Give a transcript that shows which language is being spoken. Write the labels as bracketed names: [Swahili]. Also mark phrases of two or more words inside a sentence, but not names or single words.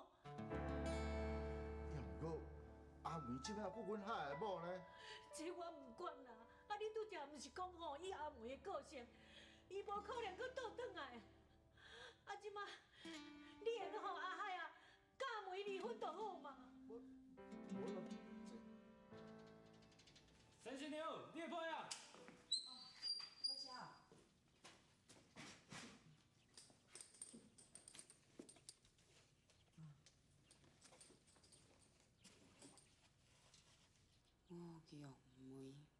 [Min Nan Chinese] 也毋过，阿梅即摆阁阮海的某呢？这我唔管啦，啊，你拄则毋是讲吼，以阿梅的个性，伊无可能阁倒转来。啊，即马你会阁互阿海啊，甲阿梅离婚就好嘛？陈新牛，你的牌啊！多谢啊。我玉梅。